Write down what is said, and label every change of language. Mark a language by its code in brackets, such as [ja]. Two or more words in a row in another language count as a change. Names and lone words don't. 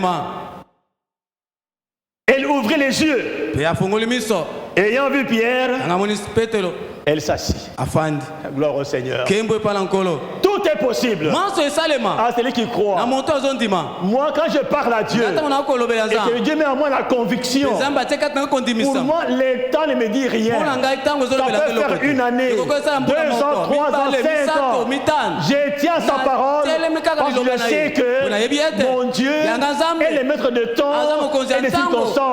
[fr] Elle ouvrit les yeux. Ayant vu Pierre, elle s'assit. Gloire au Seigneur. Tout Tout est possible [ln] manso esalema [fr] à celui qui [ln] na [fr] croit. [ln] moto azondima [fr] Moi, quand je parle à Dieu, [ln] ata na kolobela [fr] et que [ln] nzambe [fr] Dieu met en moi la conviction, [ln] nzambe atika tanga [fr] pour [ln] kondimisa [fr] moi, le temps ne me dit rien. [ln] mpona ngai ntango [fr] Ça [ln] ezolobela [fr] peut faire une année, 2 ans, 3 ans, 5 ans. Je tiens sa parole parce que je sais que mon Dieu est le maître de temps et des circonstances.